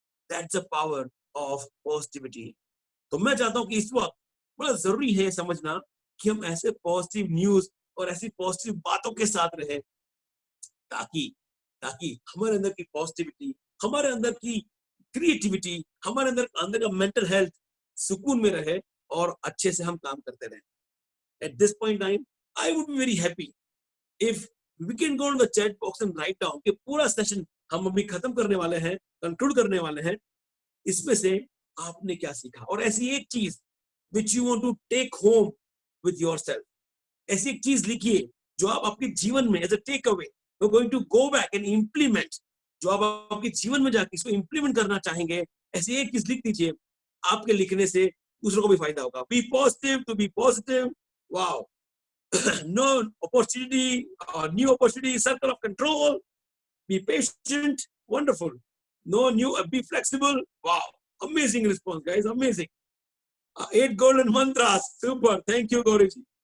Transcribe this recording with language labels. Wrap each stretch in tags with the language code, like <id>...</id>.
<en>That's the power of positivity.</en> <hi>तो मैं चाहता हूँ कि इस वक्त बड़ा जरूरी है समझना कि हम ऐसे पॉजिटिव न्यूज और ऐसी पॉजिटिव बातों के साथ रहे, ताकि हमारे अंदर की पॉजिटिविटी, हमारे अंदर की क्रिएटिविटी, हमारे अंदर का मेंटल हेल्थ सुकून में रहे और अच्छे से हम काम करते रहे.</hi> <en>At this point in time, I would be very happy if we can go on the chat box and write down</en> <hi>कि पूरा सेशन हम अभी खत्म करने वाले हैं, कंक्लूड करने वाले हैं, इसमें से आपने क्या सीखा. और ऐसी एक चीज</hi> <en>which you want to take home with yourself,</en> <hi>ऐसी एक चीज लिखिए जो आप आपके जीवन में</hi> <en>as a takeaway you're going to go back and implement,</en> <hi>जो आप आपके जीवन में जाके इसको इंप्लीमेंट करना चाहेंगे. ऐसी एक चीज लिख दीजिए. आपके लिखने से दूसरों को भी फायदा होगा.</hi> <en>Be positive to be positive. Wow. No opportunity, new opportunity, circle of control. Be patient. Wonderful. No new, be flexible. Wow. Amazing response, guys. Amazing. 8 golden mantras. Super. Thank you, Gauriji.</en>